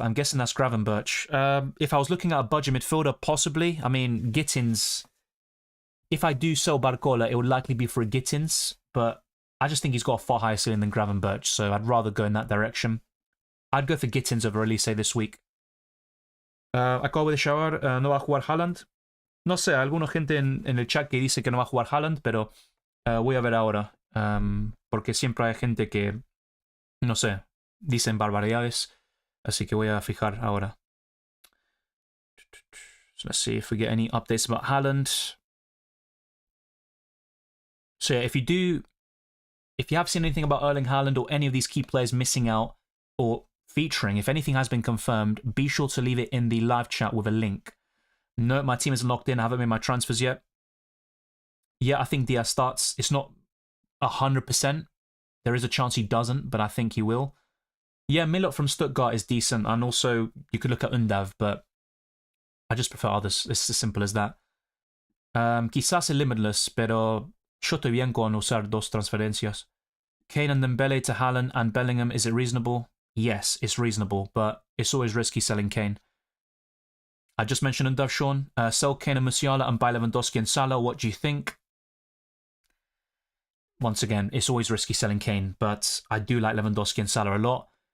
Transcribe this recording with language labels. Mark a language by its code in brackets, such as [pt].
[en] I'm guessing that's Gravenberch. If I was looking at a budget midfielder, possibly. I mean, Gittins. If I do sell Barcola, it would likely be for a Gittins, but I just think he's got a far higher ceiling than Gravenberch, so I'd rather go in that direction. I'd go for Gittins over Elise this week. [es] Acabo de [en] shower, [es] ¿no va a jugar Haaland? No sé, alguna gente en el chat que dice que no va a jugar Haaland, pero voy a ver ahora. Porque siempre hay gente que, no sé, dicen barbaridades. Así que voy a fijar ahora. [en] So let's see if we get any updates about Haaland. So yeah, if you have seen anything about Erling Haaland or any of these key players missing out or featuring, if anything has been confirmed, be sure to leave it in the live chat with a link. No, my team isn't locked in. I haven't made my transfers yet. Yeah, I think Diaz starts. It's not 100%. There is a chance he doesn't, but I think he will. Yeah, Milot from Stuttgart is decent, and also you could look at Undav, but I just prefer others. It's as simple as that. [es] Quizás el Limitless, pero yo estoy bien con usar 2 transferencias. [en] Kane and Dembele to Haaland and Bellingham, is it reasonable? Yes, it's reasonable, but it's always risky selling Kane. I just mentioned Undav, Sean. Sell Kane and Musiala and buy Lewandowski and Salah. What do you think? Once again, it's always risky selling Kane, but I do like Lewandowski and Salah a lot.